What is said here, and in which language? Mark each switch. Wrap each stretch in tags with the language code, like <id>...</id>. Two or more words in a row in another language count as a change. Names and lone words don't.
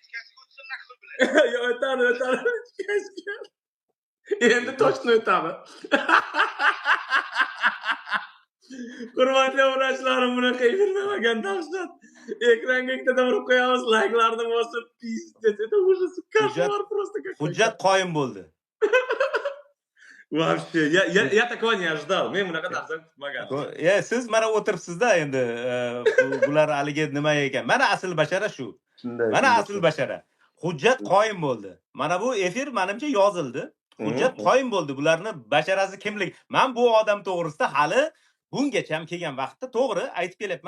<uz>Yo, o'tadi. Endi toshni o'tadi. Hurmatli obunachilarim, bunaqa efir bermagan dahshat. Ekranga ikkita urib qo'yamiz, layklarni bosib, pizdet,</uz> <ru>это ужас, кошмар просто какой-то.</ru> <uz>Hujjat qoyim bo'ldi.</uz> <ru>Вообще, я такого не ожидал.</ru> <uz>Men bunaqa narsani kutmagandim. Siz mana o'tiribsiz-da endi bular haligi nima ekan. Mana asl bashara shu. Mana asl bashara. Hujjat qoyim bo'ldi. Mana bu efir menimcha yozildi. Hujjat qoyim bo'ldi. Bularni basharasi kimlik? Men bu odam to'g'risida hali bungacha ham kelgan vaqtda to'g'ri aytib kelyapman.</uz>